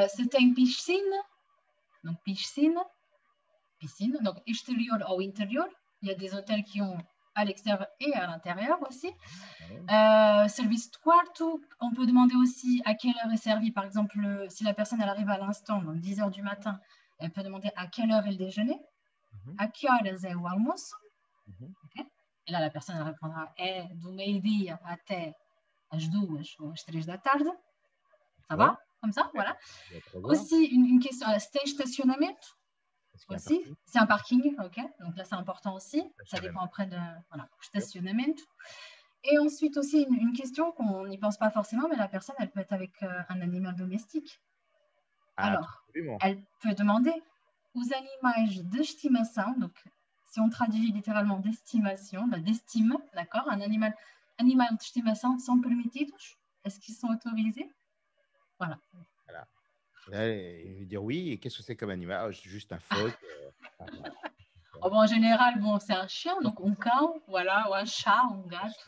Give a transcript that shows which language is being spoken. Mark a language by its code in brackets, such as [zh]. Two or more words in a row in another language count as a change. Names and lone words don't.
[pt] Se tem [fr] piscine, donc piscine. Donc extérieur ou intérieur. Il y a des hôtels qui ont à l'extérieur et à l'intérieur aussi. Ouais. Service de quarto, on peut demander aussi à quelle heure est servi. Par exemple, si la personne elle arrive à l'instant, donc 10 heures du matin, elle peut demander à quelle heure est le déjeuner, Mhm. [pt] à que horas é o almoço. [fr] Mhm. Okay? Et là, la personne elle répondra [pt] é do meio-dia até às 2 ou às 3 da tarde. [fr] Ça D'accord. va? Comme ça, Ouais. voilà. On va prévoir. Aussi, une question, c'est stationamento Est-ce qu'il y a un aussi. parking? C'est un parking, ok. Donc là, c'est important aussi. Ça Stationnement. dépend après de voilà, stationamento. Et ensuite aussi une question qu'on n'y pense pas forcément, mais la personne, elle peut être avec un animal domestique. Ah, Alors, absolument. elle peut demander [pt] os animais de estimação, [fr] donc si on traduit littéralement d'estimation, d'estime, d'accord, animal d'estimation sont permitidos? Est-ce qu'ils sont autorisés? Voilà. Voilà. Là, il veut dire oui. Et qu'est-ce que c'est comme animal? Ah, c'est juste un phoque. Voilà. Oh, bon, en général, bon, c'est un chien, donc un cão, voilà, ou un chat, un gato.